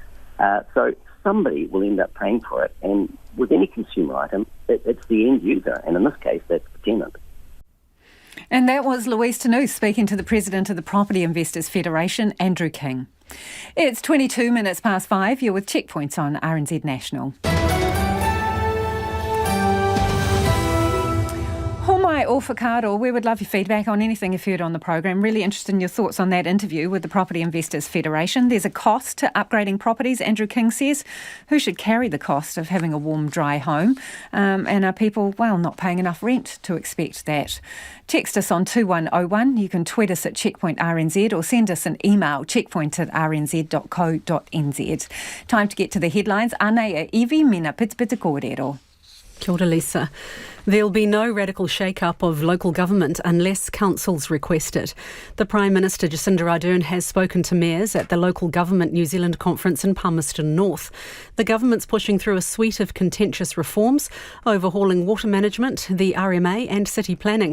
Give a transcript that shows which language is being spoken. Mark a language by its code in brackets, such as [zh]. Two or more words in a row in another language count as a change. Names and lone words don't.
[en] So somebody will end up paying for it. And with any consumer item, it's the end user, and in this case, that's the tenant. And that was Louise Tanuth speaking to the president of the Property Investors Federation, Andrew King. It's 22 minutes past 5. You're with Checkpoints on RNZ National. [mi] Homai o whakaaro, [en] we would love your feedback on anything you've heard on the program. Really interested in your thoughts on that interview with the Property Investors Federation. There's a cost to upgrading properties, Andrew King says. Who should carry the cost of having a warm, dry home? And are people, not paying enough rent to expect that? Text us on 2101. You can tweet us at Checkpoint RNZ or send us an email, checkpoint@rnz.co.nz. Time to get to the headlines. [mi] Ane e iwi mina pitipiti kōrero. Kia ora, Lisa. [en] There'll be no radical shake-up of local government unless councils request it. The Prime Minister Jacinda Ardern has spoken to mayors at the Local Government New Zealand conference in Palmerston North. The government's pushing through a suite of contentious reforms, overhauling water management, the RMA and city planning.